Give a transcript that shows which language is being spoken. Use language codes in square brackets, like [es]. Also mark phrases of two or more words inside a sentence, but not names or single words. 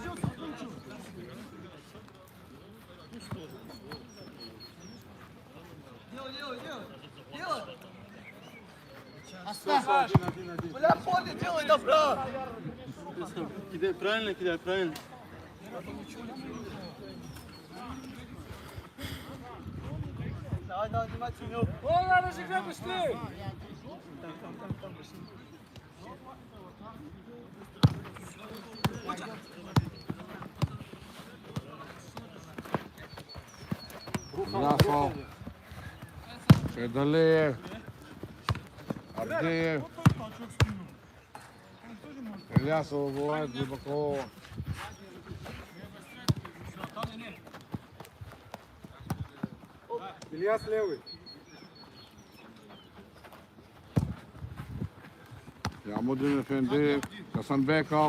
[ru] Оставь. Бля, ходи, делай, да, брат! Кидай, правильно кидай, правильно. Давай, давай, внимательно, Мил. О, надо же играть быстрее. Ясов. Сейдалиев. Абдиев. Ильясов бывает глубоко. Ильяс левый. Ямудин Эфендиев. Гасанбеков.